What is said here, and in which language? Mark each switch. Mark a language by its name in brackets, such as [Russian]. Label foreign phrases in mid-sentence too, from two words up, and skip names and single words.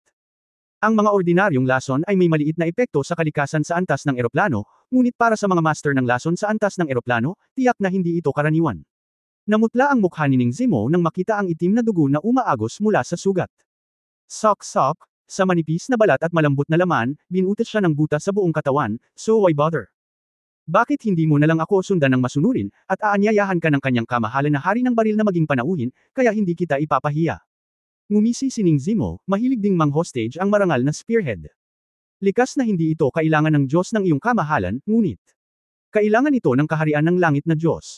[Filipino] Ang mga ordinaryong lason ay may maliit na epekto sa kalikasan sa antas ng eroplano, ngunit para sa mga master ng lason sa antas ng eroplano, tiyak na hindi ito karaniwan. Namutla ang mukha ni Ning Zemo nang makita ang itim na dugo na umaagos mula sa sugat. Sok-sok, sa manipis na balat at malambot na laman, binutas siya ng butas sa buong katawan, [English] so why bother? [Filipino] Bakit hindi mo na lang ako sundan ng masunurin, at aanyayahan ka ng kanyang kamahalan na hari ng baril na maging panauhin, kaya hindi kita ipapahiya? Ngumisi si Ning Zemo, mahilig ding mang-hostage ang marangal na spearhead. Likas na hindi ito kailangan ng Diyos ng iyong kamahalan, ngunit kailangan ito ng kaharian ng langit na Diyos.